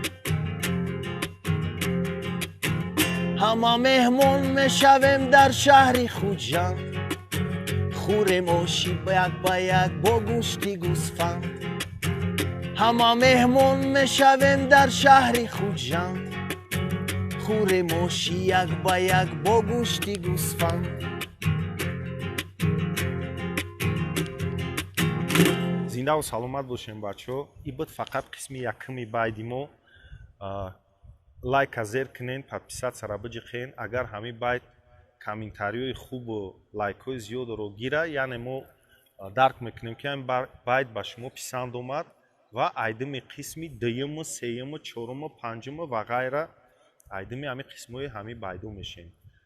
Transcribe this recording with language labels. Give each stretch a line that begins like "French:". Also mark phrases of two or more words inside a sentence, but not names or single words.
Tajik: همه مهمون میشویم در شهر خوجند خوریم آشی با یک با گوشتی گوسفند همه مهمون میشویم در شهر خوجند خوریم آشی یک با گوشتی گوسفند زنده و سلامت باشین بچه‌ها. این بود فقط قسم یکمی байди мо.
Shughni: лайк азер кинен, подписатсияра биҷиқен.
Tajik: агар ҳамин байд комментариҳои хубу лайкҳои зиёдро гира, яъне мо дарк мекунем ки ҳамин байд ба шумо писанд омад ва айдими қисми дуюму, сеюму, чоруму, панҷуму ва ғайра айдими ҳамин қисмҳои ҳамин байдо мешем.